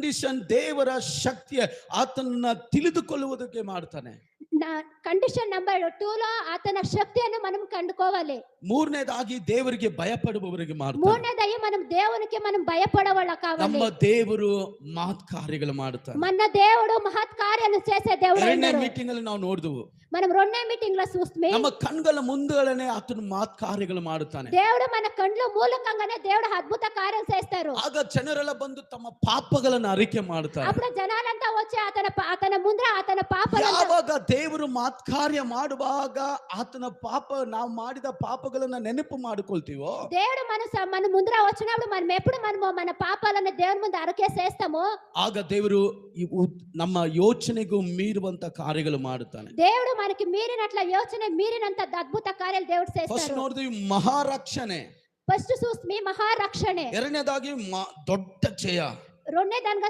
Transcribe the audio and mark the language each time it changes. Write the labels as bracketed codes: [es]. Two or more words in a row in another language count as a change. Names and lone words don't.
[kn] ಕಂಡೀಷನ್ ದೇವರ ಶಕ್ತಿಯ ಆತನನ್ನ ತಿಳಿದುಕೊಳ್ಳುವುದಕ್ಕೆ ಮಾಡ್ತಾನೆ. [te] కండిషన్ నెంబర్ 2 లో అతని శక్తిని మనం కండుకోవాలి. [kn] ಮೂರನೇದಾಗಿ ದೇವರಿಗೆ ಭಯಪಡುವವರಿಗೆ ಮಾಡ್ತಾನೆ. [te] ಮೂರನೇದಾಗಿ మనం దేవునికి మనం భయపడేవాళ్ళ కావాలి. [kn] ನಮ್ಮ ದೇವರು ಮಹತ್ ಕಾರ್ಯಗಳು ಮಾಡ್ತಾನೆ. [te] మన దేవుడు మహత్ కార్యాలను చేసే దేవుడు. [kn] ಎರಡನೇ ಮೀಟಿಂಗ್ ಅಲ್ಲಿ ನಾವು ನೋಡಿದೆವು. [te] మనం రెండో మీటింగ్ లో చూస్తే [kn] ನಮ್ಮ ಕಣ್ಗಳ ಮುಂದೆಗಳೇ ಆತನು ಮಹತ್ ಕಾರ್ಯಗಳು ಮಾಡುತ್ತಾನೆ. [te] దేవుడు మన కళ్ళ మూలకంగానే దేవుడు అద్భుత కార్యాలు చేస్తారు. [kn] ಆಗ ಜನರೆಲ್ಲ ಬಂದು ತಮ್ಮ ಪಾಪಗಳನ್ನು ಅರಿಕೆ ಮಾಡ್ತಾರೆ. [te] అప్పుడు జనాలంతా వచ్చి అతని ముందర అతని పాపాలను [kn] ಯಾವಾಗ ದೇವರು ಮಹತ್ ಕಾರ್ಯ ಮಾಡುವಾಗ ಆತನ ಪಾಪ ನಾವು ಮಾಡಿದ ಪಾಪಗಳನ್ನ ನೆನಪು ಮಾಡಿಕೊಳ್ತೀವೋ [te] దేవుడు మన ముందర వచ్చినప్పుడు మనం ఎప్పుడు మన పాపాలను దేవుని ముందు అరకేసేస్తామో [kn] ಆಗ ದೇವರು ನಮ್ಮ ಯೋಚನೆಗೂ ಮೀರುವಂತ ಕಾರ್ಯಗಳು ಮಾಡುತ್ತಾನೆ. [te] దేవుడు మనకి మీరినట్ల యోచన మీరినంత అద్భుత కార్యాలు దేవుడు చేస్తాడు. [kn] ಫಸ್ಟ್ ನೋಡಿದ್ವಿ ಮಹಾರಕ್ಷಣೆ. [te] ఫస్ట్ చూస్తే మహారక్షణೆ. [kn] ಎರಡನೇದಾಗಿ ದೊಡ್ಡ ಜಯ. [te] రెండోదానిగా